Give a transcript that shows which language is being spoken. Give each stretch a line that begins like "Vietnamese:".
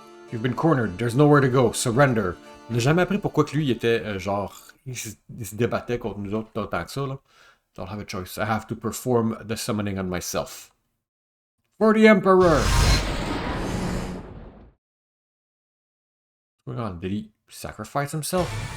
English: You've been cornered, there's nowhere to go, surrender.
French: On n'a jamais appris pourquoi que lui, il était genre... Il se débattait contre nous autres autant que ça, là.
English: Don't have a choice, I have to perform the summoning on myself. For the Emperor! What's going on? Did he sacrifice himself?